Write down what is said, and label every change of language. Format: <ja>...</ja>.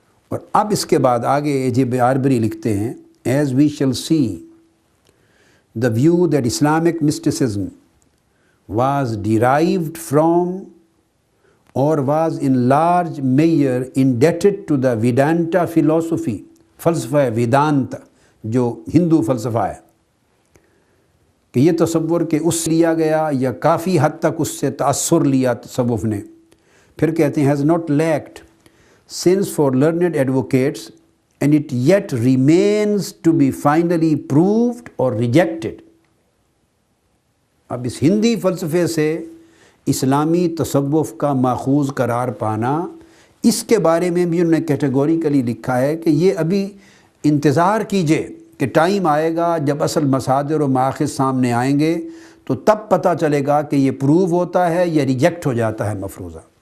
<ur>اور اب اس کے بعد آگے اے جے آربری لکھتے ہیں،</ur> <en>as we shall see the view that Islamic mysticism was derived from or was in large measure indebted to the Vedanta فلسفی،</en> <ur>فلسفہ ویدانت جو ہندو فلسفہ ہے، کہ یہ تصور کہ اس سے لیا گیا یا کافی حد تک اس سے تأثر لیا تصوف نے. پھر کہتے ہیں</ur> <en>has not lacked since for learned advocates and it yet remains to be finally proved or rejected.</en> <ur>اب اس ہندی فلسفے سے اسلامی تصوف کا ماخوذ قرار پانا، اس کے بارے میں بھی انہوں نے کیٹیگوریکلی لکھا ہے کہ یہ ابھی انتظار کیجئے کہ ٹائم آئے گا جب اصل مصادر و مآخذ سامنے آئیں گے تو تب پتہ چلے گا کہ یہ پروو ہوتا ہے یا ریجیکٹ ہو جاتا ہے مفروضہ.</ur>